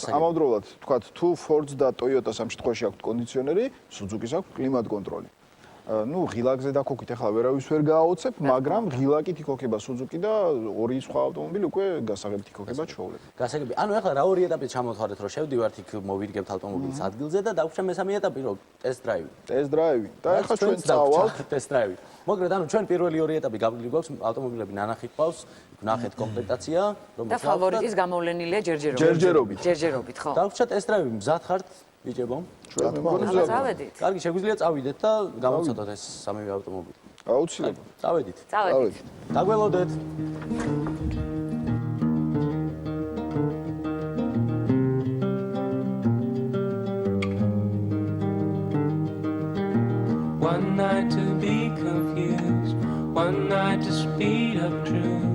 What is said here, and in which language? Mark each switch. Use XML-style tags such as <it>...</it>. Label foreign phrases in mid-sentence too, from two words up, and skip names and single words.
<ka>ამავდროულად, თქვათ, თუ Ford-ს და Toyota-ს ამ შემთხვევაში აქვს კონდიციონერი, Suzuki-ს აქვს კლიმატ კონტროლი. ну ღილაკზე დაქოქით ახლა ვერავის ვერ გააოცებ, მაგრამ ღილაკით იქოქება Suzuki და ორი სხვა ავტომობილი უკვე გასაღებით იქოქება ჩაოლები. გასაგები. ანუ ახლა რა ორი ეტაპით ჩამოთვალეთ, რომ შევდივართ იქ მოვიდგებთ ავტომობილის ადგილზე და დავუშვათ მესამე ეტაპი, რომ</ka> <en>test drive. Test drive.</en> <ka>და ახლა ჩვენ წავალთ</ka> <en>test drive.</en> <ka>მოგრეთ, ანუ ჩვენ პირველი ორი ეტაპი გაგვიგли გვაქვს, ავტომობილები ნანახი ყავს, ვნახეთ კომპლექტაცია, და ფავორიტის გამოვლენილია ჯერჯერობით. ჯერჯერობით, ხო? დავუშვათ</ka> <en>test drive,</en> <ka>მზად ხართ ბიჭებო? ჩვენ მეგონი წავედით. კარგი, შეგვიძლია წავიდეთ და გამოვცადოთ ეს სამივე ავტომობილი. აუცილებლად. წავედით. წავედით. დაგველოდეთ.</ka> <en>One night to be confused, one night to speed up truth.</en>